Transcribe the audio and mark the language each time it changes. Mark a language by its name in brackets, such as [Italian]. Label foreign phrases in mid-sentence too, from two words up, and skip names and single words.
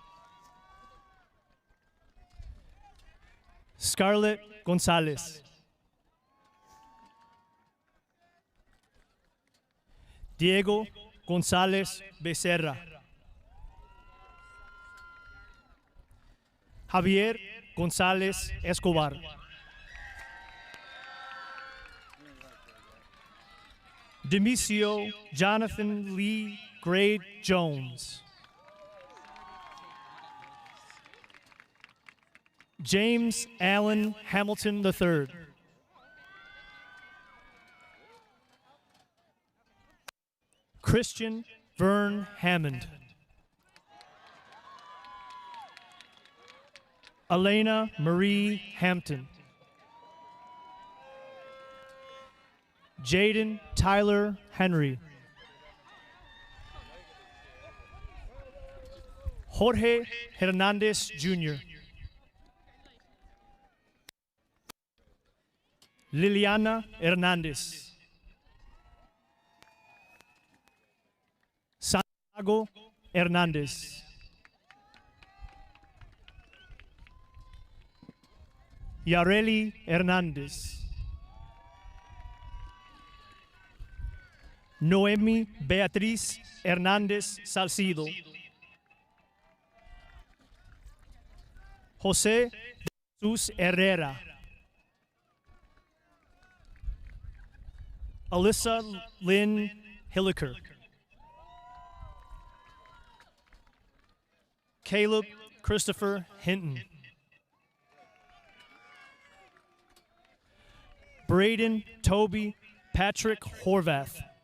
[English] Scarlett Gonzalez. Diego González Becerra. Javier González Escobar. Demisio Jonathan Lee Grade Jones. James Allen Hamilton III. Christian Vern Hammond. Elena Marie Hampton. Jaden Tyler Henry. Jorge Hernandez Jr. Liliana Hernandez. Santiago Hernandez. Yareli Hernandez. Noemi Beatriz Hernandez Salcido. José Jesus Herrera. Alyssa Lynn Hilliker. Caleb Christopher Hinton. Braden Toby Patrick Horvath.